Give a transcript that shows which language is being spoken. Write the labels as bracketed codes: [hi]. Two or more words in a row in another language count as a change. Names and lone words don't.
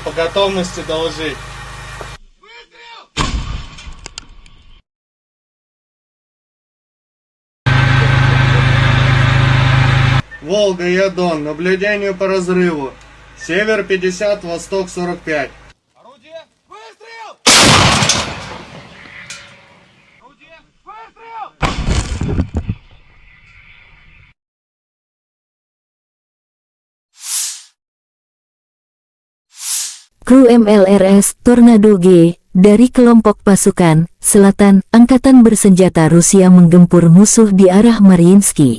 [ru] По готовности доложить. Волга, Ядон, наблюдению по разрыву. Север 50, восток 45. Орудие! Выстрел! Орудие! Выстрел! [id] Kru MLRS Tornado G dari kelompok pasukan selatan angkatan bersenjata Rusia menggempur musuh di arah Mariinsky.